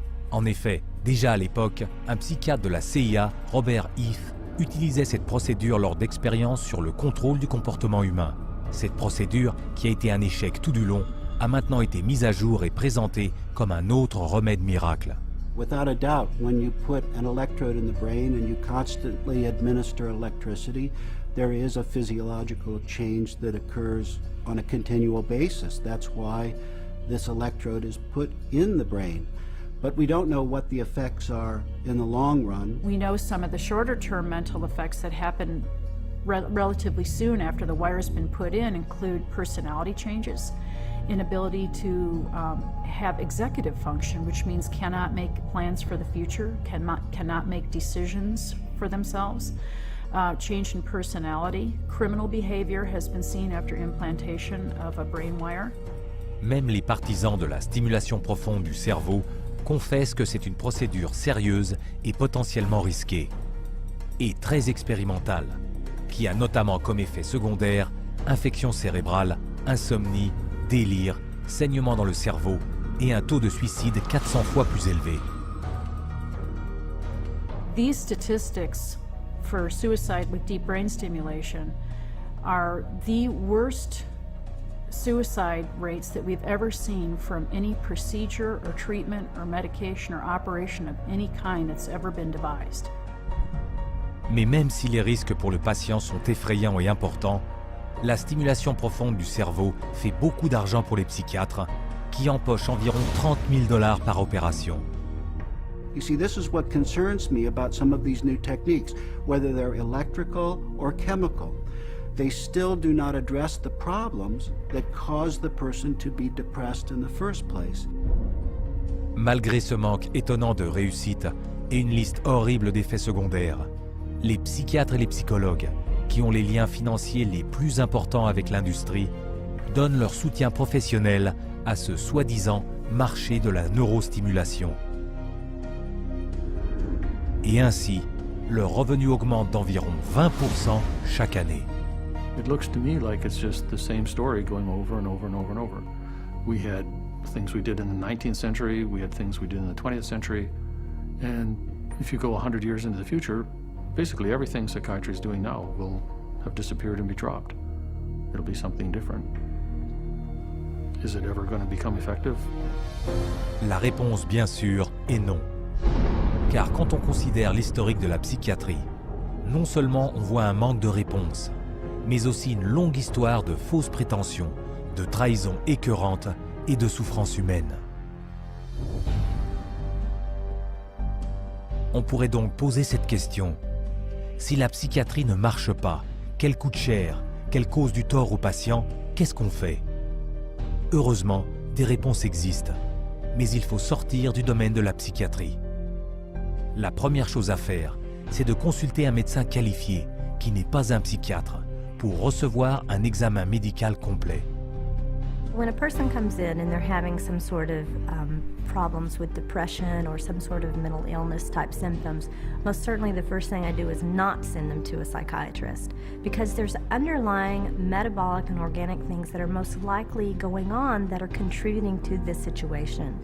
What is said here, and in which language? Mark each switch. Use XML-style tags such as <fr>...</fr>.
<fr>En effet, déjà à l'époque, un psychiatre de la CIA, Robert Heath, utilisait cette procédure lors d'expériences sur le contrôle du comportement humain. Cette procédure, qui a été un échec tout du long, a maintenant été mise à jour et présentée comme un autre remède miracle.</fr> <en>Without a doubt, when you put an electrode in the brain and you constantly administer electricity, there is a physiological change that occurs on a continual basis. That's why this electrode is put in the brain. But we don't know what the effects are in the long run. We know some of the shorter-term mental effects that happen relatively soon after the wire's been put in include personality changes, inability to have executive function, which means cannot make plans for the future, cannot make decisions for themselves, change in personality. Criminal behavior has been seen after implantation of a brain wire.</en> <fr>Même les partisans de la stimulation profonde du cerveau confessent que c'est une procédure sérieuse et potentiellement risquée, et très expérimentale, qui a notamment comme effet secondaire infection cérébrale, insomnie, délire, saignement dans le cerveau et un taux de suicide 400 fois plus élevé.</fr> <en>These statistics for suicide with deep brain stimulation are the worst suicide rates that we've ever seen from any procedure or treatment or medication or operation of any kind that's ever been devised.</en> <fr>Mais même si les risques pour le patient sont effrayants et importants, la stimulation profonde du cerveau fait beaucoup d'argent pour les psychiatres, qui empochent environ 30 000 $ par opération.</fr> <en>You see, this is what concerns me about some of these new techniques, whether they're electrical or chemical. They still do not address the problems that cause the person to be depressed in the first place.</en> <fr>Malgré ce manque étonnant de réussite et une liste horrible d'effets secondaires, les psychiatres et les psychologues, qui ont les liens financiers les plus importants avec l'industrie, donnent leur soutien professionnel à ce soi-disant marché de la neurostimulation. Et ainsi, leur revenu augmente d'environ 20% chaque année.</fr> <en>It looks to me like it's just the same story going over and over and over and over. We had things we did in the 19th century, we had things we did in the 20th century, and if you go 100 years into the future, basically everything psychiatry is doing now will have disappeared and be dropped. It'll be something different. Is it ever going to become effective?</en> <fr>La réponse, bien sûr, est non. Car quand on considère l'historique de la psychiatrie, non seulement on voit un manque de réponse, mais aussi une longue histoire de fausses prétentions, de trahisons écœurantes et de souffrances humaines. On pourrait donc poser cette question. Si la psychiatrie ne marche pas, qu'elle coûte cher, qu'elle cause du tort aux patients, qu'est-ce qu'on fait? Heureusement, des réponses existent, mais il faut sortir du domaine de la psychiatrie. La première chose à faire, c'est de consulter un médecin qualifié, qui n'est pas un psychiatre, pour recevoir un examen médical complet.</fr> <en>When a person comes in and they're having some sort of problems with depression or some sort of mental illness type symptoms, most certainly the first thing I do is not send them to a psychiatrist, because there's underlying metabolic and organic things that are most likely going on that are contributing to this situation.</en>